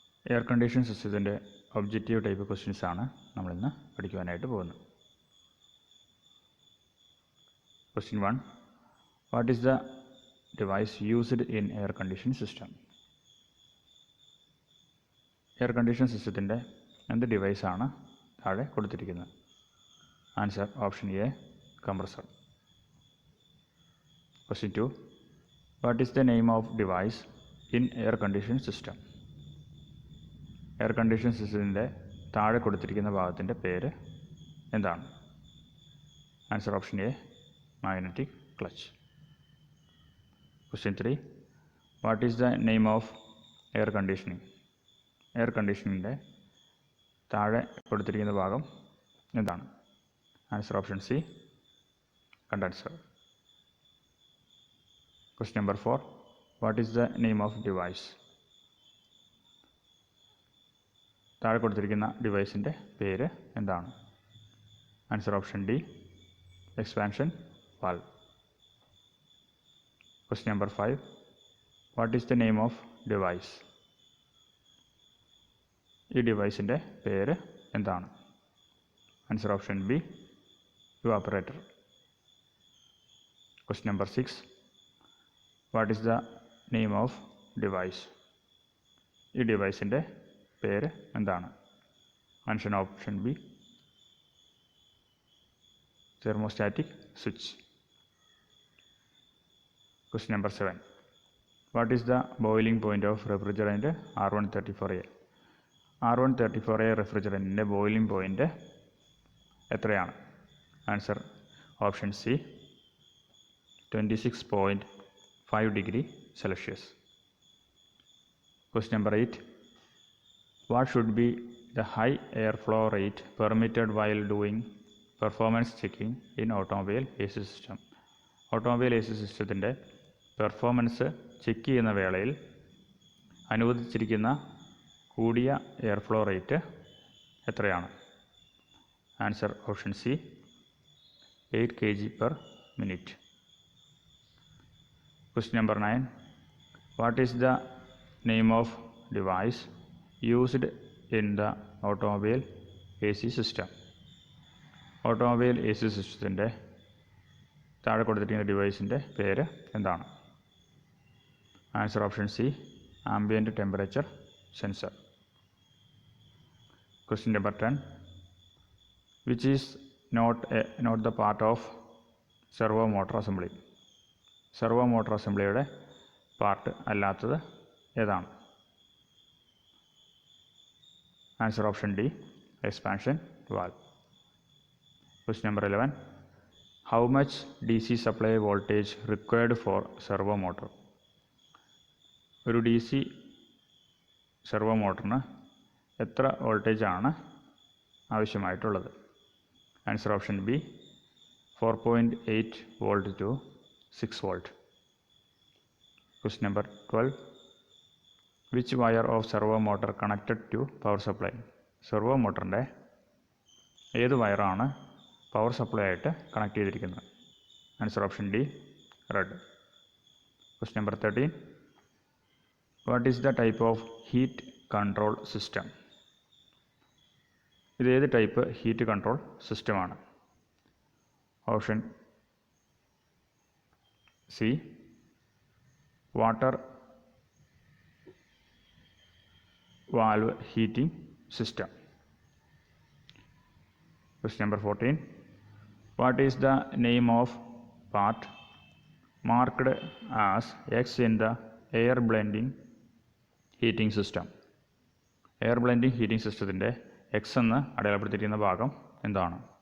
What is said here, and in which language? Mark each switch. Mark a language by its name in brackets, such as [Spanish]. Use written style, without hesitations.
[Malayalam] Air condition സിസ്റ്റത്തിൻ്റെ objective type ക്വസ്റ്റ്യൻസാണ് നമ്മളിന്ന് പഠിക്കുവാനായിട്ട് പോകുന്നത്. [English] Question 1. What is the device used in air conditioning system? [Malayalam] Air condition സിസ്റ്റത്തിൻ്റെ എന്ത് ഡിവൈസാണ് താഴെ കൊടുത്തിരിക്കുന്നത്? [English] Answer option A, compressor. Question 2. What is the name of device in air conditioning system? [Malayalam] Air condition സിസ്റ്റത്തിൻ്റെ താഴെ കൊടുത്തിരിക്കുന്ന ഭാഗത്തിൻ്റെ പേര് എന്താണ്? [English] Answer option A, magnetic clutch. Question 3. What is the name of air conditioning? [Malayalam] Air കണ്ടീഷനിങ്ങിൻ്റെ താഴെ കൊടുത്തിരിക്കുന്ന ഭാഗം എന്താണ്? [English] Answer option C, condenser. Question number 4. What is the name of device? [Malayalam] താഴെ കൊടുത്തിരിക്കുന്ന ഡിവൈസിൻ്റെ പേര് എന്താണ്? [English] Answer option D, expansion valve. Question number 5. What is the name of device? [Malayalam] ഈ ഡിവൈസിൻ്റെ പേര് എന്താണ്? [English] Answer option B, evaporator. Question number 6. What is the name of device? [Malayalam] ഈ ഡിവൈസിൻ്റെ പേര് എന്താണ്? [English] Answer option B, thermostatic switch. Question number 7. What is the boiling point of refrigerant R134a? [Malayalam] R134a റെഫ്രിജറൻറ്റിൻ്റെ boiling point എത്രയാണ്? [English] Answer option C, 26.5 degree Celsius. Question number 8. What should be the high airflow rate permitted while doing performance checking in automobile AC system? [Malayalam] Automobile AC സിസ്റ്റത്തിൻ്റെ performance check ചെയ്യുന്ന വേളയിൽ അനുവദിച്ചിരിക്കുന്ന കൂടിയ airflow rate എത്രയാണ്? [English] Answer option C, 8 kg/min. Question number 9. What is the name of device used in the automobile AC system? [Malayalam] Automobile AC സിസ്റ്റത്തിൻ്റെ താഴെ കൊടുത്തിരിക്കുന്ന ഡിവൈസിൻ്റെ പേര് എന്താണ്? [English] Answer option C, ambient temperature sensor. Question number 10. Which is not the part of servo motor assembly? [Malayalam] Servo motor അസംബ്ലിയുടെ part അല്ലാത്തത് ഏതാണ്? [English] Answer option D, expansion valve. Question number 11. How much DC supply voltage required for servo motor? [Malayalam] ഒരു DC servo മോട്ടറിന് എത്ര വോൾട്ടേജാണ് ആവശ്യമായിട്ടുള്ളത്? [English] Answer option B, 4.8 volt to 6 volt. Question number 12. Which wire of servo motor connected to power supply? [Malayalam] Servo മോട്ടറിൻ്റെ ഏത് വയറാണ് power supply ആയിട്ട് connect ചെയ്തിരിക്കുന്നത്? [English] Answer option D, red. Question number 13. What is the type of heat control system? [Malayalam] ഇത് ഏത് type heat control സിസ്റ്റമാണ്? [English] Option C, water valve heating system. Question number 14. What is the name of part marked as X in the air blending heating system? [Malayalam] Air blending heating സിസ്റ്റത്തിൻ്റെ X എന്ന് അടയാളപ്പെടുത്തിയിരിക്കുന്ന ഭാഗം എന്താണ്?